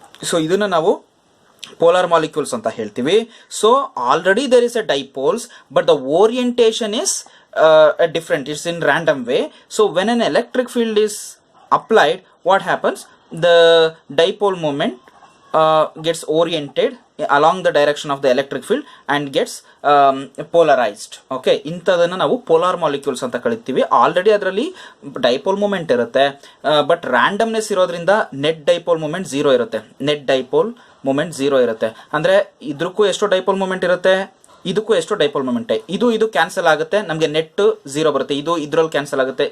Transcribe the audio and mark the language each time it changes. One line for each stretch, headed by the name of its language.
Kannada: So ಇದನ್ನು ನಾವು polar molecules ಅಂತ ಹೇಳ್ತೀವಿ.
English: So already there is a dipoles, but the orientation is different, it's in random way. So when an electric field is applied, what happens, the dipole moment gets oriented along the direction of the electric field and gets polarized.
Kannada: Okay, ಇಂಥದನ್ನು ನಾವು polar molecules ಅಂತ ಕರಿತೀವಿ. Already ಅದರಲ್ಲಿ dipole moment ಇರುತ್ತೆ, but ರ್ಯಾಂಡಮ್ನೆಸ್ ಇರೋದ್ರಿಂದ net dipole moment 0 ಇರುತ್ತೆ. Net dipole moment 0 ಇರುತ್ತೆ ಅಂದರೆ ಇದಕ್ಕೂ ಎಷ್ಟು ಡೈಪೋಲ್ ಮೂಮೆಂಟ್ ಇರುತ್ತೆ, ಇದಕ್ಕೂ ಎಷ್ಟು ಡೈಪೋಲ್ ಮೂಮೆಂಟ್, ಇದು ಕ್ಯಾನ್ಸಲ್ ಆಗುತ್ತೆ, ನಮಗೆ ನೆಟ್ 0 ಬರುತ್ತೆ, ಇದ್ರಲ್ಲಿ ಕ್ಯಾನ್ಸಲ್ ಆಗುತ್ತೆ.